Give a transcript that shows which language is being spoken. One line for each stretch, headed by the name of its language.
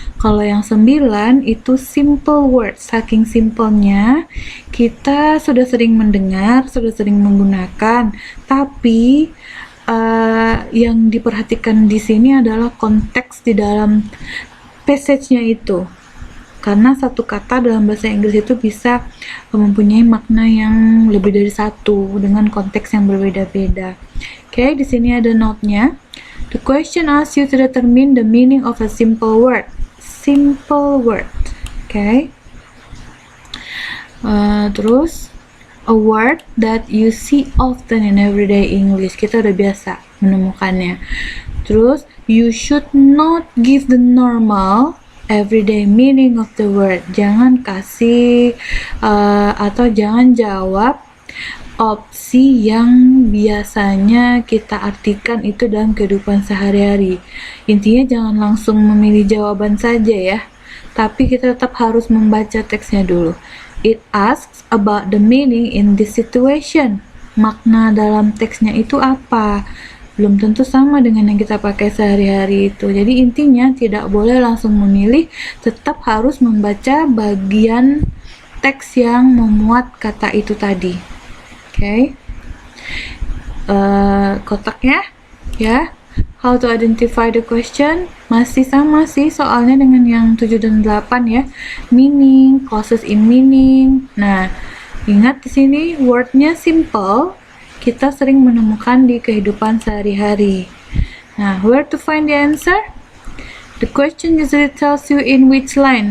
Indonesian: Kalau yang 9 itu simple word. Saking simpelnya, kita sudah sering mendengar, sudah sering menggunakan, tapi yang diperhatikan di sini adalah konteks di dalam passage-nya itu. Karena satu kata dalam bahasa Inggris itu bisa mempunyai makna yang lebih dari satu dengan konteks yang berbeda-beda. Oke, di sini ada note-nya.
English: The question asks you to determine the meaning of a simple word.
Indonesian: Simple word. Oke. Terus
English: a word that you see often in everyday English.
Indonesian: Kita udah biasa menemukannya.
English: Terus, you should not give the normal everyday meaning of the word.
Indonesian: Jangan kasih atau jangan jawab opsi yang biasanya kita artikan itu dalam kehidupan sehari-hari. Intinya jangan langsung memilih jawaban saja ya, tapi kita tetap harus membaca teksnya dulu.
English: It asks about the meaning in this situation.
Indonesian: Makna dalam teksnya itu apa? Belum tentu sama dengan yang kita pakai sehari-hari itu. Jadi intinya tidak boleh langsung memilih, tetap harus membaca bagian teks yang memuat kata itu tadi. Oke. Kotaknya ya.
English: How to identify the question
Indonesian: masih sama sih soalnya dengan yang 7 dan 8 ya.
English: Meaning, clauses in meaning.
Indonesian: Nah, ingat di sini wordnya simple. Kita sering menemukan di kehidupan sehari-hari.
English: Nah, where to find the answer? The question usually tells you in which line.